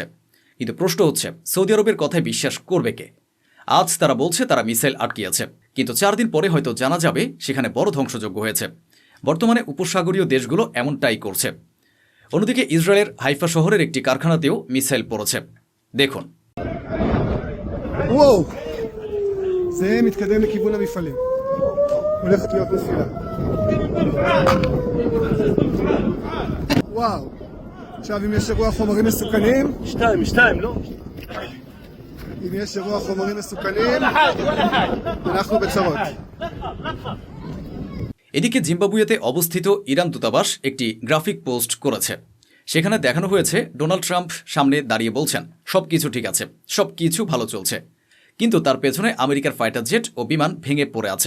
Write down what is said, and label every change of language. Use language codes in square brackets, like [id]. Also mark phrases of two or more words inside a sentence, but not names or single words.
[bn] কিন্তু প্রশ্ন হচ্ছে সৌদি আরবের কথায় বিশ্বাস করবে কে? আজ তারা বলছে তারা মিসাইল আটকিয়েছে, কিন্তু 4 দিন পরে হয়তো জানা যাবে সেখানে বড় ধ্বংসযজ্ঞ হয়েছে। বর্তমানে উপসাগরীয় দেশগুলো এমনটাই করছে। অন্যদিকে ইসরায়েলের হাইফা শহরের একটি কারখানাতেও মিসাইল পড়েছে। দেখুন। [he] וואו, זה מתקדם לכיוון המפעלים. הולכת להיות נפילה. וואו. עכשיו אם יש אירוע חומרים מסוכנים, שתיים, לא? אם יש אירוע חומרים מסוכנים, אנחנו בצרות. [bn] এদিকে জিম্বাবুয়েতে অবস্থিত ইরান দূতাবাস একটি গ্রাফিক পোস্ট করেছে। সেখানে দেখানো হয়েছে ডোনাল্ড ট্রাম্প সামনে দাঁড়িয়ে বলছেন সবকিছু ঠিক আছে, সবকিছু ভালো চলছে, কিন্তু তার পেছনে আমেরিকার [en] fighter jet [bn] ও বিমান ভেঙে পড়ে আছে।